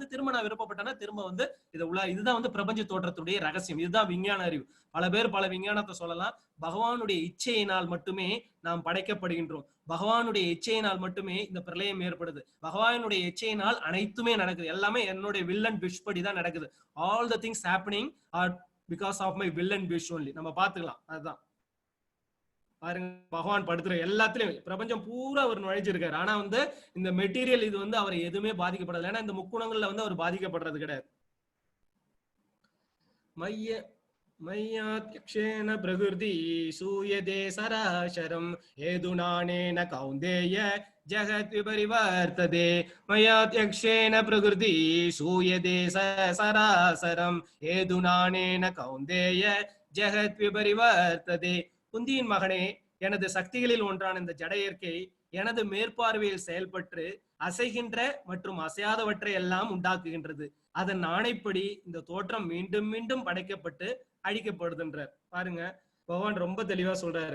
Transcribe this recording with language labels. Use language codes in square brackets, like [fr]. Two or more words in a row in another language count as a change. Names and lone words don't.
[ta] திரும்ப நான் விருப்பப்பட்டேன்னா திரும்ப வந்து இதுதான் வந்து பிரபஞ்ச தோற்றத்துடைய ரகசியம். இதுதான் விஞ்ஞான அறிவு. பல பேர் பல விஞ்ஞானத்தை சொல்லலாம். பகவானுடைய இச்சையினால் மட்டுமே நாம் படைக்கப்படுகின்றோம். பகவானுடைய இச்சையினால் மட்டுமே இந்த பிரளயம் ஏற்படுது. பகவானுடைய இச்சையினால் அனைத்துமே நடக்குது. எல்லாமே என்னுடைய [en] will and wish [ta] படி தான் நடக்குது. [en] all the things happening are because of my will and wish only. [ta] நம்ம பாத்துக்கலாம். அதுதான். பாருங்க, பகவான் படுத்துற எல்லாத்துலயும் பிரபஞ்சம் பூரா அவர் நுழைஞ்சிருக்காரு. ஆனா வந்து இந்த மெட்டீரியல் இது வந்து அவரை எதுவுமே பாதிக்கப்படல. ஏன்னா இந்த முக்குணங்கள்ல வந்து அவர் பாதிக்கப்படுறது கிடையாது. [sa] மைய मय्यात्यक्षेण प्रकृति सूयते सराशरं हेतुनानेन कौन्तेय जगत् विपरिवर्तते मय्यात्यक्षेण प्रकृति सूयते सरासरं हेतुनानेन कौन्तेय जगत् विपरिवर्तते [ta] குந்தியின் மகனே, எனது சக்திகளில் ஒன்றான இந்த ஜட இயற்கை எனது மேற்பார்வையில் செயல்பட்டு அசைகின்ற மற்றும் அசையாதவற்றை எல்லாம் உண்டாக்குகின்றது. அதன் ஆணைப்படி இந்த தோற்றம் மீண்டும் மீண்டும் படைக்கப்பட்டு அழிக்கப்படுதுன்றார். பாருங்க, பகவான் ரொம்ப தெளிவா சொல்றாரு.